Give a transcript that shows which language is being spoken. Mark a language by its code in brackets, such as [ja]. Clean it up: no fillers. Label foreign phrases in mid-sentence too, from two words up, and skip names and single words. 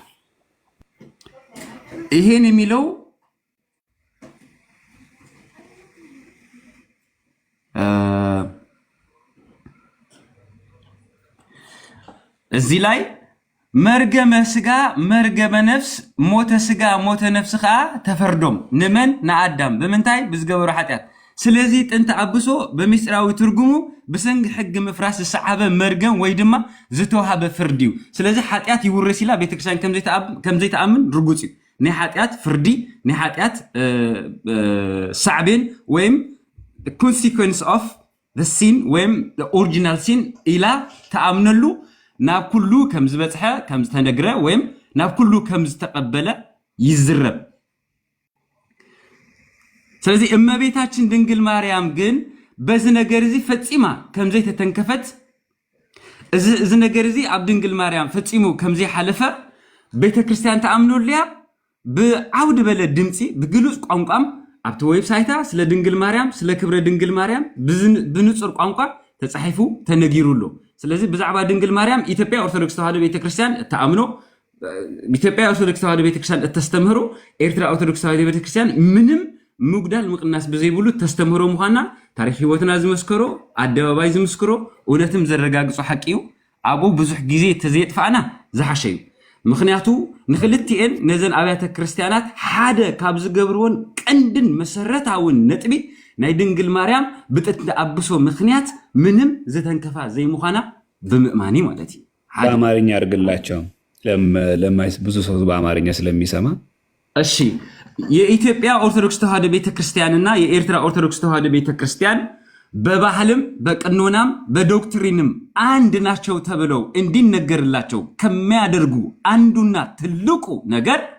[am] ይሄን የሚለው እዚህ ላይ መርገመ ስጋ መርገመ ነፍስ ሞተ ስጋ ሞተ [ti] ነፍስ ኸ ተፈርዶም ንመን ንአዳም ብምንታይ ብዝገበሩ ኃጢአት ስለዚህ ጥንተ አብሶ በሚስጥራዊ ትርጉሙ ብሰንግ ሕግ ምፍራስ ዝሰዓበ መርገም ወይ ድማ ዝተወሃበ ፍርዲ እዩ። ስለዚህ ኃጢአት ይውረስ ኢላ ቤተክርስቲያን ከምዘይተኣምን ርጉፅ እዩ። ናይ ኃጢአት ፍርዲ ናይ ኃጢአት ሳዕቤን ወይም [en] consequence of sin [ti] ወይም [en] original sin [ti] ኢላ ተኣምነሉ ናብ ኩሉ ከም ዝበፅሐ ከም ዝተነግረ ወይም ናብ ኩሉ ከም ዝተቀበለ ይዝረብ። ስለዚህ እመቤታችን ድንግል ማርያም ግን በዚ ነገር እዚ ፈፂማ ከም ዘይተተንከፈት እዚ ነገር እዚ ኣብ ድንግል ማርያም ፈፂሙ ከም ዘይሓለፈ ቤተክርስቲያን ተኣምነሉያ ብዓውድ በለ ድምፂ ብግሉፅ ቋንቋም ኣብቲ ዌብሳይታ ስለ ድንግል ማርያም ስለ ክብረ ድንግል ማርያም ብንጹር ቋንቋ ተጻሒፉ ተነጊሩሎ። ስለዚህ ብዛዕባ ድንግል ማርያም ኢትዮጵያ ኦርቶዶክስ ተዋሕዶ ቤተክርስቲያን ተኣምኖ ኢትዮጵያ ኦርቶዶክስ ተዋሕዶ ቤተክርስቲያን እተስተምህሮ ኤርትራ ኦርቶዶክስ ተዋሕዶ ቤተክርስቲያን ምንም ምጉዳል ምቅናስ ብዘይብሉ ተስተምህሮ ምዃና ታሪክ ህይወትና ዝመስከሮ ኣደባባይ ዝምስክሮ እውነትም ዘረጋግጾ ሓቂ እዩ። ኣብኡ ብዙሕ ግዜ ተዘይጥፋእና ዝሓሸ እዩ። ምክንያቱ ንክልቲአን ነዘን ኣብያተ ክርስቲያናት ሓደ ካብ ዝገብርዎን ቀንድን መሰረታውን ነጥቢ ናይ ድንግል ማርያም ብጥንተ አብሶ ምክንያት ምንም ዝተንከፋ ዘይምዃና ብምእማኒ ማለት እዩ። [am] በአማርኛ አድርግላቸው ብዙ ሰው በአማርኛ ስለሚሰማ። እሺ የኢትዮጵያ ኦርቶዶክስ ተዋሕዶ ቤተክርስቲያንና የኤርትራ ኦርቶዶክስ ተዋሕዶ ቤተክርስቲያን በባህልም በቅኖናም በዶክትሪንም አንድ ናቸው ተብለው እንዲነገርላቸው ከሚያደርጉ አንዱና ትልቁ ነገር